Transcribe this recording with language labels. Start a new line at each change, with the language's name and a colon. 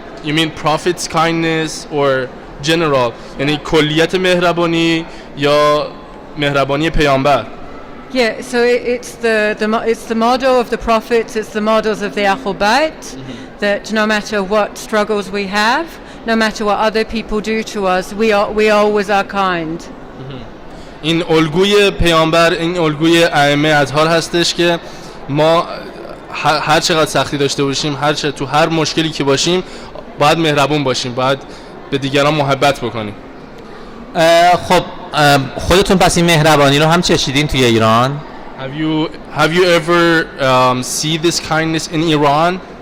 English: You mean Prophet's kindness or general?
Persian: Yani kulliyat mehrabani ya mehrabani peygamber?
English: Yeah, so it's the model of the prophets, it's the models of the Ahl Bayt, that no matter what struggles we have, no matter what other people do to us, we always are kind.
Persian: این الگوی پیامبر، این الگوی ائمه اطهار هستش که ما هر چقدر سختی داشته باشیم، تو هر مشکلی که باشیم باید مهربون باشیم، باید به دیگران محبت بکنیم. خب خودتون پس این مهربانی رو هم چشیدین توی ایران؟
English: Have you ever see this kindness in Iran?